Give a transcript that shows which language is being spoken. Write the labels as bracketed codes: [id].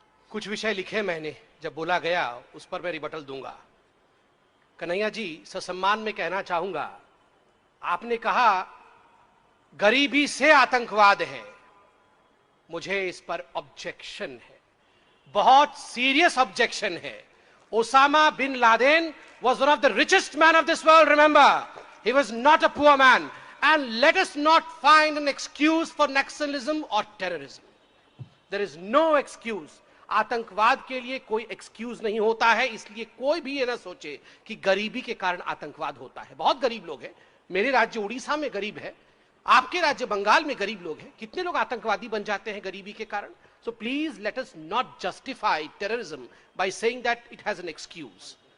[hi] कुछ विषय लिखे मैंने, जब बोला गया उस पर मैं रिबटल दूंगा। कन्हैया जी, ससम्मान में कहना चाहूंगा, आपने कहा गरीबी से आतंकवाद है, मुझे इस पर ऑब्जेक्शन है, बहुत सीरियस ऑब्जेक्शन है। [en] Osama bin Laden was one of the richest men of this world, remember, he was not a poor man, and let us not find an excuse for nationalism or terrorism. There is no excuse. [hi] आतंकवाद के लिए कोई excuse नहीं होता है, इसलिए कोई भी ये ना सोचे कि गरीबी के कारण आतंकवाद होता है। बहुत गरीब लोग हैं, मेरे राज्य उड़ीसा में गरीब है, आपके राज्य बंगाल में गरीब लोग हैं, कितने लोग आतंकवादी बन जाते हैं गरीबी के कारण। [en] So please let us not justify terrorism by saying that it has an excuse.